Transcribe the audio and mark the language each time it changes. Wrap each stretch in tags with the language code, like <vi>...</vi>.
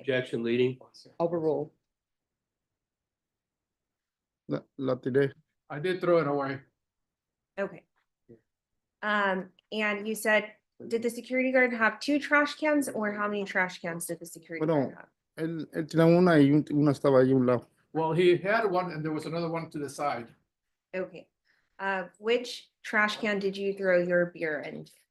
<en>Objection leading. Overruled.</en> <es>la tiré.</es> <en>I did throw it away. Okay. And you said, did the security guard have 2 trash cans or how many trash cans did the security guard</en> <es>Bueno,</es> <en>have?</en> <es>él tenía una y una estaba ahí a un lado.</es> <en>Well, he had one, and there was another one to the side. Okay. Which trash can did you throw your beer in?</en>